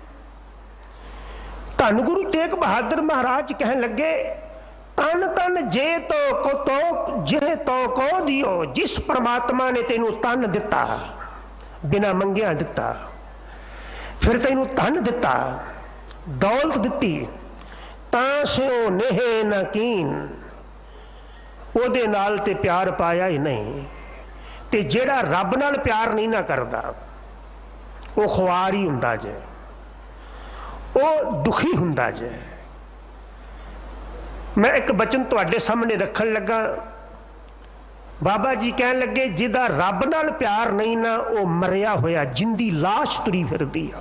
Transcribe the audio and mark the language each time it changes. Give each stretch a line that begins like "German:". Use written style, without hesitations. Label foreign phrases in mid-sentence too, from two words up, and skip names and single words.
Punjabi: ਧੰਨ ਗੁਰੂ ਤੇਗ ਬਹਾਦਰ ਮਹਾਰਾਜ ਕਹਿਣ ਲੱਗੇ, ਤਨ ਤਨ ਜੇ ਤੋ ਕੋ ਦੀਓ, ਜਿਸ ਪਰਮਾਤਮਾ ਨੇ ਤੈਨੂੰ ਤਨ ਦਿੱਤਾ, ਬਿਨਾ ਮੰਗਿਆ ਦਿੱਤਾ, ਫਿਰ ਤੈਨੂੰ ਧਨ ਦਿੱਤਾ, ਦੌਲਤ ਦਿੱਤੀ, ਤਾਂ ਸਿਉਂ ਨੇਹੇ ਨ ਕੀਨ, ਉਹਦੇ ਨਾਲ ਤੇ ਪਿਆਰ ਪਾਇਆ ਹੀ ਨਹੀਂ। ਤੇ ਜਿਹੜਾ ਰੱਬ ਨਾਲ ਪਿਆਰ ਨਹੀਂ ਨਾ ਕਰਤਾ ਵੋ ਖੁਆਰ ਹੀ ਹੁੰਦਾ ਜੇ, ਵੋ ਦੁਖੀ ਹੁੰਦਾ ਜੇ। ਮੈਂ ਏਕ ਬਚਨ ਤੁਹਾਡੇ ਸਾਹਮਣੇ ਰੱਖਣ ਲੱਗਾ, ਬਾਬਾ ਜੀ ਕਹਿ ਲੱਗੇ, ਜਿਦਾ ਰੱਬ ਨਾਲ ਪਿਆਰ ਨਹੀਂ ਨਾ ਵੋ ਮਰਿਆ ਹੋਇਆ ਜਿੰਦੀ ਲਾਸ਼ ਤੁਰੀ ਫਿਰਦੀ ਆ।